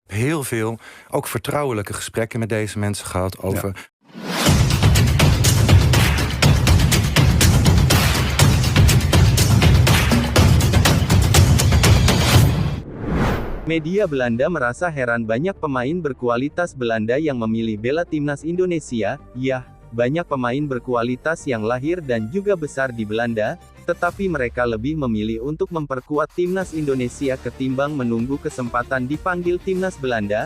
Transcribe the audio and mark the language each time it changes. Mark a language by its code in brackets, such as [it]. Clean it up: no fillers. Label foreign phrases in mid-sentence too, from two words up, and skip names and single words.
[nl] heel veel, ook vertrouwelijke gesprekken met deze mensen gehad over... Ja. [id] Media Belanda merasa heran banyak pemain berkualitas Belanda yang memilih bela timnas Indonesia. Ya, banyak pemain berkualitas yang lahir dan juga besar di Belanda, tetapi mereka lebih memilih untuk memperkuat timnas Indonesia ketimbang menunggu kesempatan dipanggil timnas Belanda.